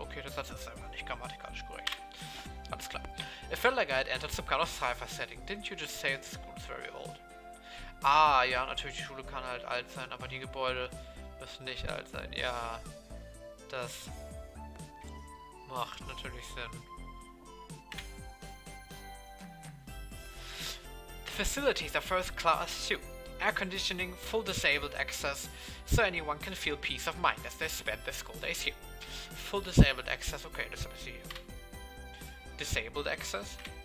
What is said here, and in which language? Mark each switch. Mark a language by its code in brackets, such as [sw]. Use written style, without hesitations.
[de] Okay, das ist einfach nicht grammatikalisch korrekt. Alles klar. [en] It felt like I had entered some kind of sci-fi setting. Didn't you just say the school is very old? [de] Ah, ja, natürlich, die Schule kann halt alt sein, aber die Gebäude müssen nicht alt sein. Ja, das macht natürlich Sinn. [en] The facilities are first class too. Air conditioning, full disabled access, so anyone can feel peace of mind as they spend their school days here. Full disabled access, okay, this is here. Disabled access?